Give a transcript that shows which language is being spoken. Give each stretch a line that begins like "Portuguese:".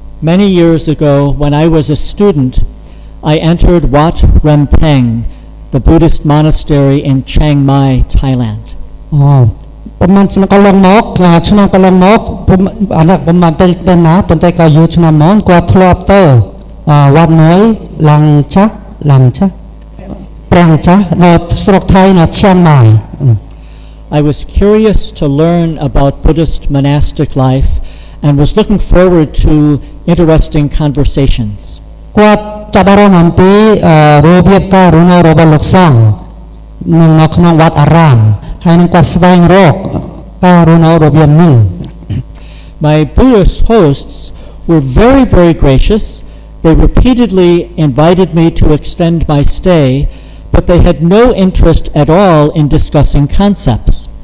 English: Many years ago, when I was a student, I entered Wat Rempeng, the Buddhist monastery in Chiang Mai, Thailand.
Khmer: ប្រហែលឆ្នាំកន្លងមកខ្ញុំអាណត្តិប្រហែលទៅណាប៉ុន្តែក៏យូរឆ្នាំមកគាត់ធ្លាប់ទៅវត្តមួយឡាំងចាស់ប្រាំងចាស់នៅស្រុកថៃនៅឈៀងម៉ៃ
English: I was curious to learn about Buddhist monastic life and was looking forward to interesting conversations.
Khmer: គាត់ចាប់អារម្មណ៍អំពីរបៀបការរស់នៅរបស់លោកសង្ឃនៅក្នុងវត្តអារាមហើយនឹងគាត់ស្វែងរកការរស់នៅរបៀបនេះ
English: My Buddhist hosts were very, very gracious. They repeatedly invited me to extend my stay, but they had no interest at all in discussing concepts.